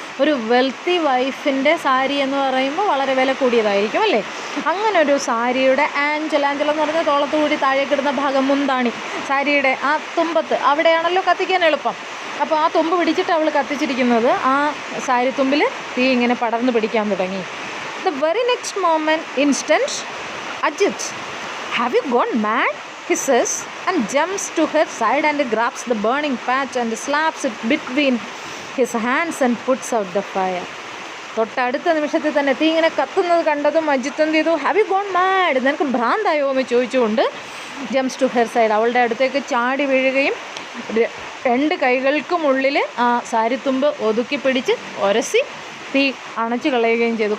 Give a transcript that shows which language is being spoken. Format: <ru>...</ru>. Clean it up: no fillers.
<ml>ഒരു</ml> <en>wealthy വൈഫിൻ്റെ</en> <ml>സാരി എന്ന് പറയുമ്പോൾ വളരെ വില കൂടിയതായിരിക്കും അല്ലേ. അങ്ങനെ ഒരു സാരിയുടെ ആഞ്ചൽ എന്ന് പറഞ്ഞാൽ തോളത്ത് കൂടി താഴേക്കിടുന്ന ഭാഗം, മുന്താണി, സാരിയുടെ ആ തുമ്പത്ത് അവിടെയാണല്ലോ കത്തിക്കാൻ എളുപ്പം. അപ്പോൾ ആ തുമ്പ് പിടിച്ചിട്ട് അവൾ കത്തിച്ചിരിക്കുന്നത്, ആ സാരി തുമ്പിൽ തീ ഇങ്ങനെ പടർന്ന് പിടിക്കാൻ തുടങ്ങി.</ml> <en>The very next instant Ajit, have you gone mad? He says and jumps to her side and grabs the burning patch and slaps it between his hands and puts out the fire.</en> <ml>തൊട്ടടുത്ത നിമിഷത്തിൽ തന്നെ തീ ഇങ്ങനെ കത്തുന്നത് കണ്ടതും അജിത്ത് എന്ത് ചെയ്തു?</ml> <en>have you gone mad,</en> <ml>നിനക്ക് ഭ്രാന്തായോ എന്ന് ചോദിച്ചുകൊണ്ട്</ml> <en>jumps to her side,</en> <ml>അവളുടെ അടുത്തേക്ക് ചാടി വീഴുകയും 2 കൈകൾക്കുമുള്ളിൽ ആ സാരിത്തുമ്പ് ഒതുക്കി പിടിച്ച് ഒരസി തീ അണച്ചു കളയുകയും ചെയ്തു.</ml>